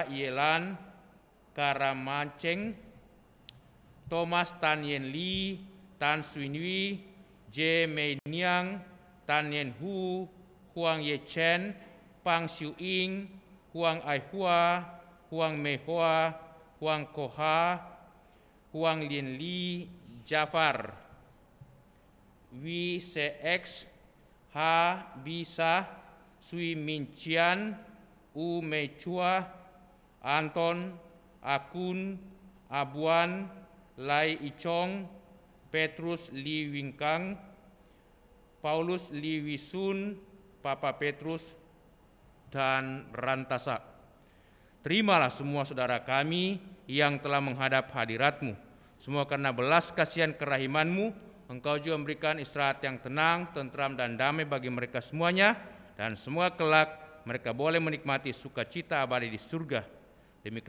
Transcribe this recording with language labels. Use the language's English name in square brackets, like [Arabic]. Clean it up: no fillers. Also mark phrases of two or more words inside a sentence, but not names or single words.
[Indonesian] Yelan, Karamanceng, Thomas Tan Yen Li, Tan Suinwi, J Mei Niang, Tan Yen Hu, Huang Ye Chen, Pang Xiu Ying, Huang Ai Hua, Huang Mei Hua, Huang Koha, Huang Lien Li, Jafar, Wi Sex, Ha Bisa, Sui Min Chian, U Mei Chua, Anton, Akun, Abuan, Lai Ichong, Petrus Li Wingkang, Paulus Li Wisun, Papa Petrus, dan Rantasa. Terimalah semua saudara kami yang telah menghadap hadirat-Mu. Semua karena belas kasihan kerahiman-Mu, Engkau juga memberikan istirahat yang tenang, tentram, dan damai bagi mereka semuanya, dan semua kelak mereka boleh menikmati sukacita abadi di surga.